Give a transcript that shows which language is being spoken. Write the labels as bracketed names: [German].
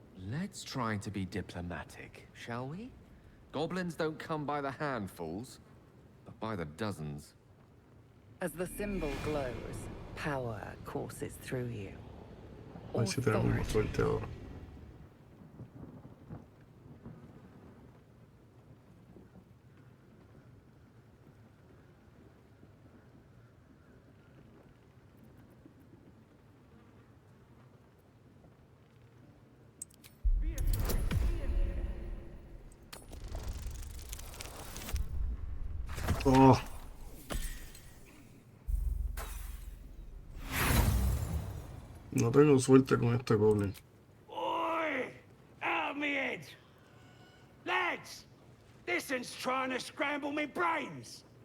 [English] Let's try to be diplomatic, shall we? Goblins don't come by the handfuls, but by the dozens. As the symbol glows, power courses through you. [Spanish] A ver si tenemos más suerte ahora. Oh. No tengo suerte con este goblin. [English] Oi! Out of me head! Lads! This one's trying to scramble me brains!